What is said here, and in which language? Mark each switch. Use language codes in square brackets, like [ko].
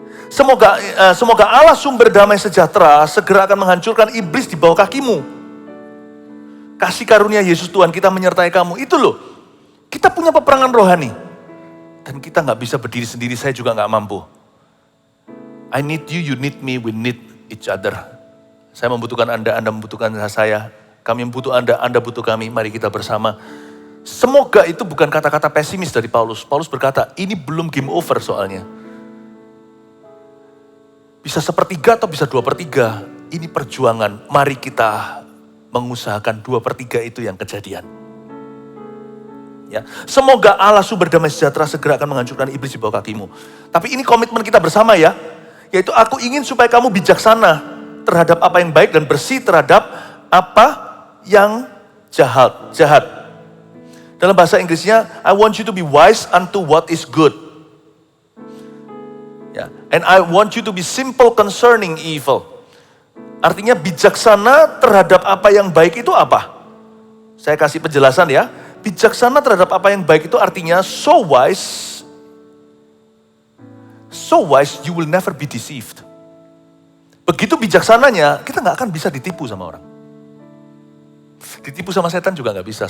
[id] Semoga Allah sumber damai sejahtera segera akan menghancurkan iblis di bawah kakimu. Kasih karunia Yesus Tuhan kita menyertai kamu. Itu loh. Kita punya peperangan rohani. Dan kita gak bisa berdiri sendiri, saya juga gak mampu. [en] I need you, you need me, we need each other. [id] Saya membutuhkan Anda membutuhkan saya. Kami butuh Anda butuh kami. Mari kita bersama. Semoga itu bukan kata-kata pesimis dari Paulus. Paulus berkata, ini belum game over soalnya. Bisa 1/3 atau bisa 2/3. Ini perjuangan. Mari kita mengusahakan 2/3 itu yang kejadian. Ya, semoga Allah sumber damai sejahtera segera akan menghancurkan iblis di bawah kakimu. Tapi ini komitmen kita bersama ya. Yaitu aku ingin supaya kamu bijaksana terhadap apa yang baik dan bersih terhadap apa yang jahat. Dalam bahasa Inggrisnya, [en] I want you to be wise unto what is good. Ya, and I want you to be simple concerning evil. [id] Artinya bijaksana terhadap apa yang baik itu apa? Saya kasih penjelasan ya. Bijaksana terhadap apa yang baik itu artinya [en] so wise you will never be deceived. [id] Begitu bijaksananya, kita gak akan bisa ditipu sama orang. Ditipu sama setan juga gak bisa.